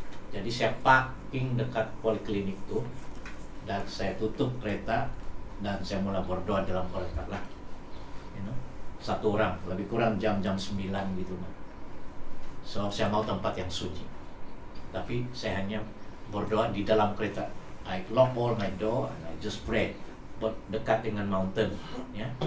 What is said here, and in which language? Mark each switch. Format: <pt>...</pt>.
<ms>Jadi saya parking dekat poliklinik tuh, dan saya tutup kereta dan saya mulai berdoa dalam kereta lah.</ms> <en>You know,</en> <ms>satu orang, lebih kurang jam-jam 9 gitu nah. So saya mau tempat yang sunyi. Tapi saya hanya berdoa di dalam kereta.</ms> <en>I lock all my door and I just pray.</en> <ms>Dekat dengan mountain, ya.</ms>